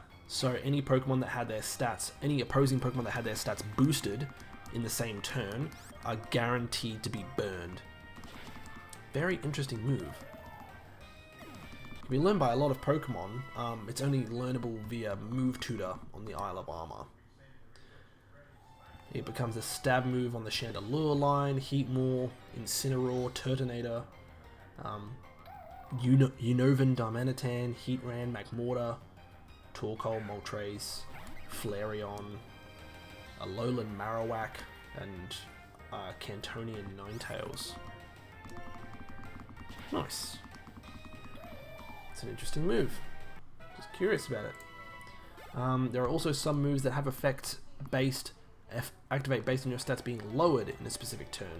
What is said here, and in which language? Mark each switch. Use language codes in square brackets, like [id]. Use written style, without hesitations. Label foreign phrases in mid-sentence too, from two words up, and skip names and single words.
[en] So any Pokemon that had their stats... Any opposing Pokemon that had their stats boosted in the same turn are guaranteed to be burned. Very interesting move. It can be learned by a lot of Pokemon. It's only learnable via Move Tutor on the Isle of Armor. It becomes a stab move on the Chandelure line, Heatmore, Incineroar, Turtonator, Unnovan, Darmanitan, Heatran, Magmortar, Torkoal, Moltres, Flareon, Alolan Marowak, and Cantonian Ninetales. Nice. It's an interesting move. Just curious about it. There are also some moves that have activate based on your stats being lowered in a specific turn.